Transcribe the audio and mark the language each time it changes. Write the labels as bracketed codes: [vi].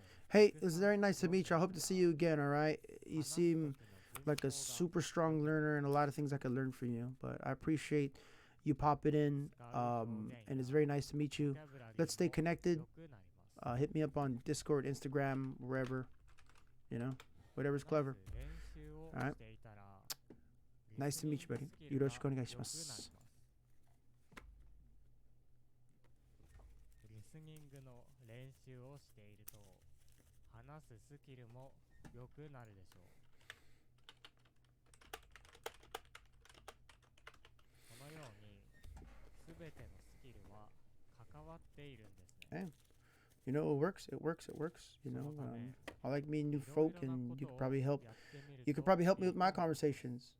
[en] Hey, it was very nice to meet you. I hope to see you again, alright? You seem like a super strong learner and a lot of things I could learn from you. But I appreciate you popping in. And it's very nice to meet you. Let's stay connected. Hit me up on Discord, Instagram, wherever. You know, whatever's clever. Alright? Nice to meet you, buddy. [ja] よろしくお願いします。リスニングの練習をしていると話すスキルも良くなるでしょう。このようにすべてのスキルは関わっているんですね。 [en] You know, it works. It works. It works. You know, I like meeting new folk, and you could probably help. You could probably help me with my conversations.